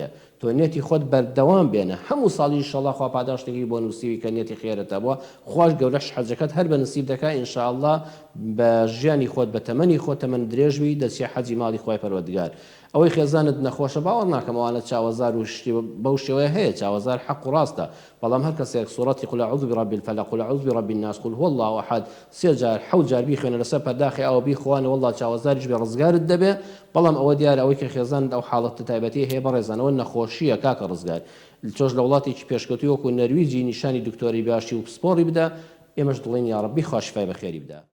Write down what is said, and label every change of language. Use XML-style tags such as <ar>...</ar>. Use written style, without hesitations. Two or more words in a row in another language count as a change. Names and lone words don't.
<ckb>تۆ نێتی خۆت بەردەوام بێنە، هەموو ساڵی ئینشاءالله خوا پاداشتێکی بۆ نووسیوی کە نێتی خێرەتە بووە، خوش گەورەش حەجەکەت هەر بە نسیب دەکا ئینشاءالله بە ژیانی خۆت بە تەمەنی خۆت تەمەن درێژوی دەچی حەجی ماڵی خوای پەروەردگار. ئەوەی خێزانت نەخۆشە باوەڕ ناکەم ئەوانە چاوەزار و شتی بەو شێوەیە هەیە، چاوەزار حەق و ڕاستە، بەڵام هەر کەسێک سوورەتی</ckb> <ar>قل أعوذ برب الفلق قل أعوذ برب الناس قل هو الله أحد</ar> <ckb>3 جار 7 جار بیخوێنە لەسەر پەرداخی ئەوە بیخوانە والله چاوەزاریش بێ ڕزگارت دەبێ. بەڵام ئەوە دیارە ئەوەی کە خێزانت ئەو حاڵەتە تایبەتی هەیە بەڕێزانەوە نەخۆشیە کاکە ڕزگار. تۆش لە وڵاتێکی پێشکەوتوی وەکو نەرویجی نیشانی دکتۆری باشی و پسپۆڕی بدە، ئێمەش دڵێن</ckb> <ar>یا ڕەبی</ar> <ckb>خوا شیفای بەخێری بدە.</ckb>